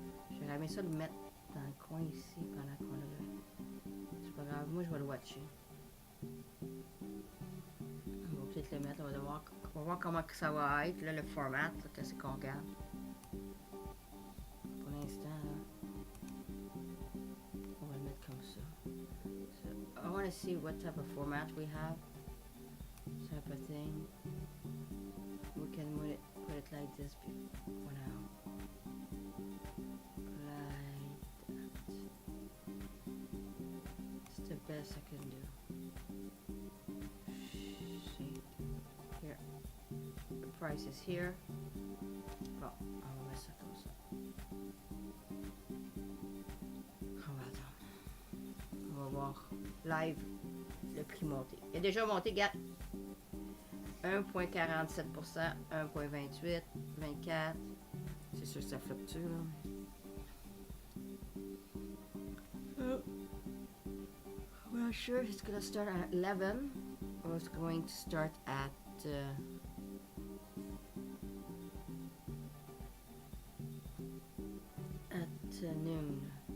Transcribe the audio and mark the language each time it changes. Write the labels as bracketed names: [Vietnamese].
[French] J'aurais aimé ça le mettre dans le coin ici pendant qu'on a le... C'est pas grave, moi je vais le watcher. On va peut-être le mettre, on va voir comment que ça va être, là, le format, qu'est-ce qu'on regarde. Pour l'instant, là, on va le mettre comme ça. [English] So, I want to see what type of format we have. Type of thing. We can put it like this for now. Like that. It's the best I can do. See? Here. The price is here. [French] Bon, on va mettre ça comme ça. On va attendre. On va voir live le prix monter. Il a déjà monté, gars. 1,47%, 1,28, 24. C'est sûr que ça fluctue, là. [English] I'm not sure it's going to start at 11 or it's going to start at noon.